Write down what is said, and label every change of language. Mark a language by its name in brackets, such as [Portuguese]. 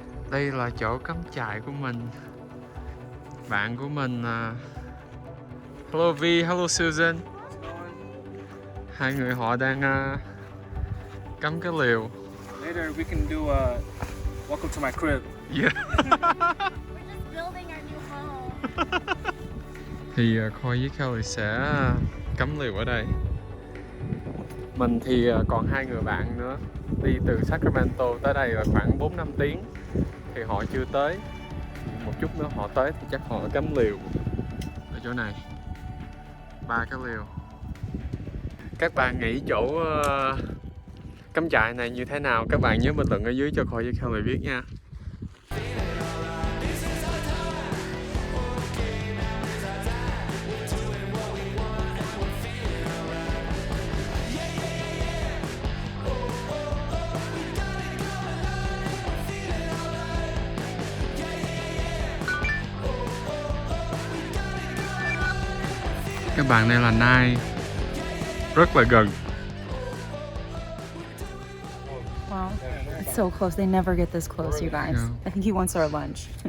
[Vietnamese] Đây là chỗ cắm trại của mình. Bạn của mình hello V, hello Susan. Hai người họ đang cắm cái lều. [English] Later we can do a welcome to my crib. Yeah. We're just building our new home. [Vietnamese] Thì Khôi với Kelly sẽ cắm lều ở đây. Mình thì còn hai người bạn nữa. Đi từ Sacramento tới đây là khoảng 4-5 tiếng. Thì họ chưa tới. Một chút nữa họ tới thì chắc họ cắm lều ở chỗ này. 3 cái lều. Các bạn nghĩ chỗ cắm trại này như thế nào? Các bạn nhớ bình luận ở dưới cho Khôi với Kelly biết nha. Các bạn này là Nai, rất là gần. [English] Wow. It's so close. They never get this close, you guys. Yeah. I think he wants our lunch.